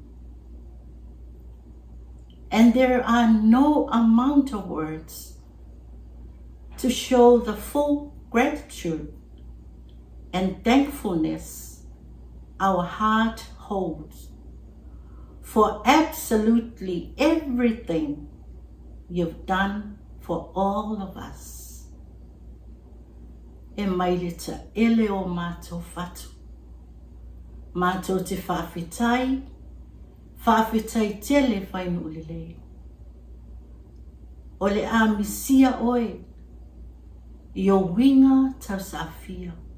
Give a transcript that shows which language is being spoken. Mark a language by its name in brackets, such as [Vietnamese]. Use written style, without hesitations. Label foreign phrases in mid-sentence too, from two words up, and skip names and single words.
[English] And there are no amount of words to show the full gratitude and thankfulness our heart holds for absolutely everything you've done for all of us. [Samoan] E mai le ta'ele o mātou whatu. Mātou te whawhitai tele Fainu'ulelei. O le a misia oe, i o winga tau sāwhia.